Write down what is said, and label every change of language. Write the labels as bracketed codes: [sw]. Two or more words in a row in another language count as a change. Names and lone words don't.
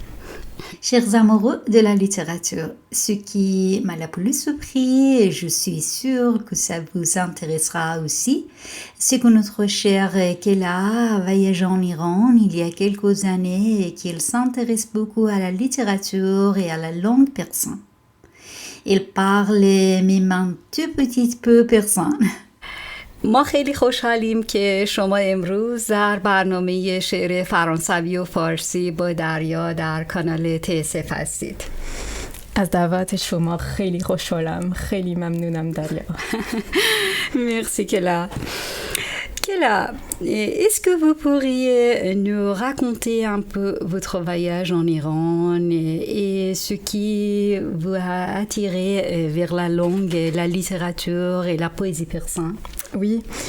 [fr] Chers amoureux de la littérature, ce qui m'a le plus surpris, et je suis sûre que ça vous intéressera aussi, c'est que notre chère Kela a voyagé en Iran il y a quelques années et qu'il s'intéresse beaucoup à la littérature et à la langue persane. Il parle même un tout petit peu persane. [fa] ما خیلی خوشحالیم که شما امروز در برنامه شعر فرانسوی و فارسی با دریا در کانال TSF هستید. از دعوت شما خیلی خوشحالم. خیلی ممنونم دریا. [fr] Merci Kela. Voilà. Est-ce que vous pourriez nous raconter un peu votre voyage en Iran et ce qui vous a attiré vers la langue, la littérature et la poésie persane? Oui.